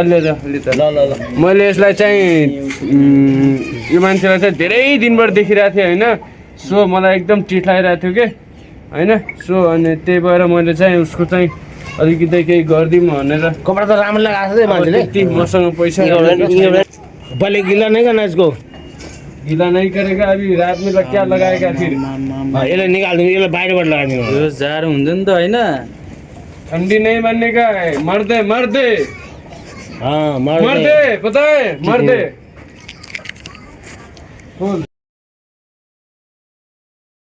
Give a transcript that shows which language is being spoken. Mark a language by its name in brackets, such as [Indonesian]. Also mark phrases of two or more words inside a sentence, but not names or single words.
[Nepali] अलि त मैले यसलाई चाहिँ यो मान्छेलाई चाहिँ धेरै दिनबाट देखिरहेको थिएँ होइन सो मलाई एकदम चिट लागिरहेको थियो कि होइन सो अनि त्यही भएर मैले चाहिँ उसको चाहिँ अलिकति केही गरिदिउँ भनेर कपडा त राम्रो लगाएको छ मान्छेले त्यति मसँग पैसा [Hindi] पहले गिला नहीं करना इसको गिला नहीं करेगा अभी रात में क्या लगाएगा फिर [Nepali] यसलाई निकाल्नु यसलाई बाहिरबाट लगाइदिनु यो जाडो हुन्छ नि त होइन [Hindi] ठंडी नहीं बनने का है मर्दे पता है मर्दे